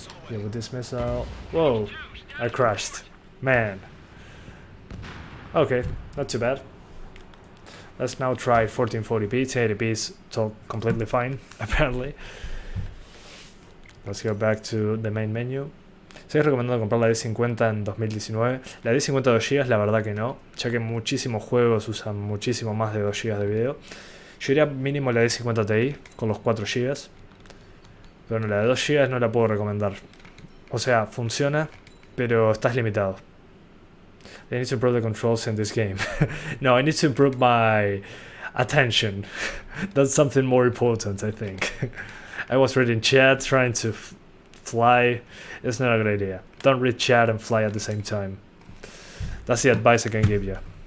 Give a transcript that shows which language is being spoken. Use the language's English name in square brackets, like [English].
[English] Yeah, with this missile. Whoa, I crashed. Man. Okay, not too bad. Let's now try 1440p. 1080p is completely fine, apparently. Let's go back to the main menu. [Spanish] ¿Se recomendado comprar la D50 en 2019? La D50 de 2 GB, la verdad que no, ya que muchísimos juegos usan muchísimo más de 2 GB de video. Yo diría mínimo la D50 Ti con los 4 GB, pero no, la de 2 GB no la puedo recomendar. O sea, funciona, pero estás limitado. [English] I need to improve the controls in this game. No, I need to improve my attention. That's something more important, I think. I was reading chat, trying to fly. It's not a good idea. Don't read chat and fly at the same time. That's the advice I can give you.